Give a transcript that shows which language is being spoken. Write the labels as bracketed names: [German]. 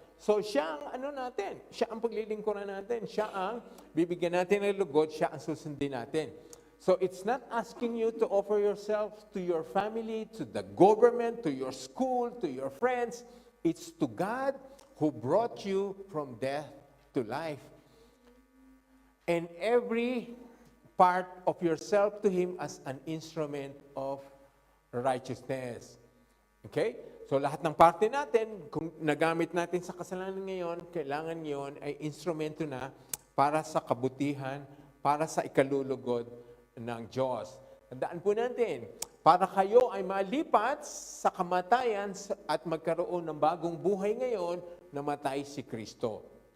[Filipino] So siya ang ano natin, siya ang paglilingkuran natin, siya ang bibigyan natin ng lugod, siya ang susundin natin. [English] So it's not asking you to offer yourself to your family, to the government, to your school, to your friends. It's to God who brought you from death to life. And every part of yourself to Him as an instrument of righteousness. Okay? [Filipino] So lahat ng parte natin, kung nagamit natin sa kasalanan ngayon, kailangan yon ay instrumento na para sa kabutihan, para sa ikalulugod ng Diyos. Tandaan po natin, para kayo ay malipat sa kamatayan at magkaroon ng bagong buhay ngayon, namatay si Kristo.